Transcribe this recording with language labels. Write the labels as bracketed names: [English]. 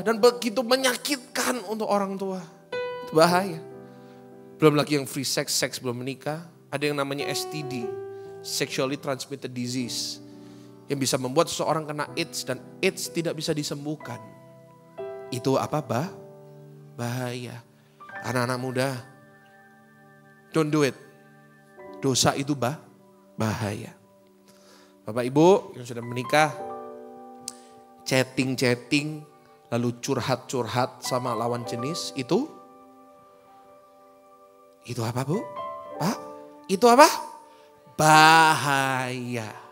[Indonesian] Dan begitu menyakitkan untuk orang tua. Itu bahaya. Belum lagi yang free sex, seks belum menikah. Ada yang namanya STD, Sexually Transmitted Disease. Yang bisa membuat seseorang kena AIDS dan AIDS tidak bisa disembuhkan. Itu apa? Bahaya. Anak-anak muda, [English] don't do it. [Indonesian] Dosa itu bahaya. Bapak Ibu yang sudah menikah, chatting, lalu curhat sama lawan jenis, itu apa Bu? Pak, itu apa? Bahaya.